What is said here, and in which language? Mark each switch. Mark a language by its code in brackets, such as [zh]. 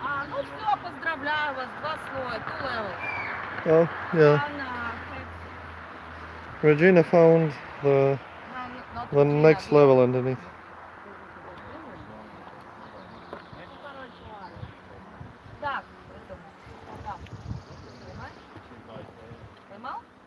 [ru] Ну все, поздравляю вас, 2 слоя, [en] 2 levels. Oh, yeah. Regina found the next level underneath. [ru] Так, это, так. Понимаешь? Поймал?